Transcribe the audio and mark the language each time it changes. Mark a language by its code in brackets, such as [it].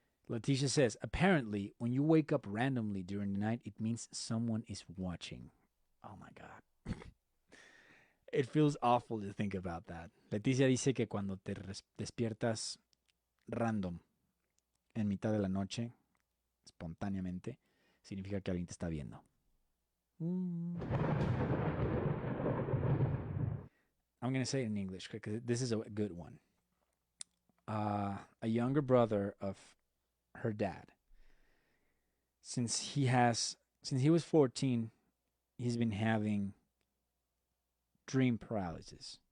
[en] Leticia says, apparently, when you wake up randomly during the night, it means someone is watching. Oh my God. It feels awful to think about that. [es] Leticia dice que cuando te despiertas random en mitad de la noche, espontáneamente, significa que alguien te está viendo. [en] I'm going to say it in English because this is a good one. A younger brother of her dad. Since he was 14, he's been having dream paralysis.